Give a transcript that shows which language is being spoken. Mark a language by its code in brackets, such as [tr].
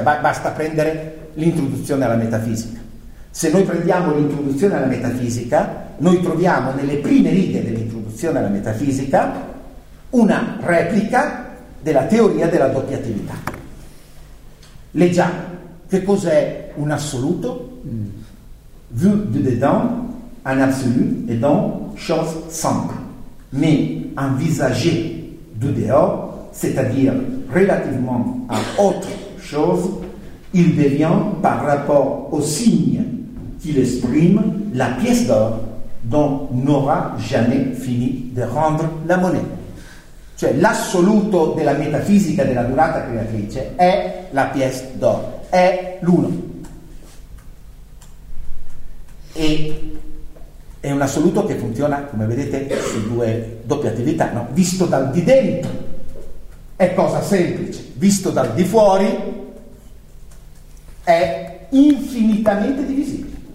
[it] Basta prendere l'introduzione alla metafisica. Se noi prendiamo l'introduzione alla metafisica, noi troviamo nelle prime righe dell'introduzione alla metafisica una replica della teoria della doppia attività. Leggiamo: che cos'è un assoluto? [fr] Vu de dedans, un absolu est donc chose simple. Mais envisagé de dehors, c'est-à-dire relativement à autre chose, il devient par rapport au signe qu'il exprime la pièce d'or dont n'aura jamais fini de rendre la monnaie. [it] Cioè, l'assoluto della metafisica della durata creatrice è la pièce d'or, è l'uno. E è un assoluto che funziona, come vedete, su due doppie attività, no? Visto dal di dentro è cosa semplice, visto dal di fuori è infinitamente divisibile.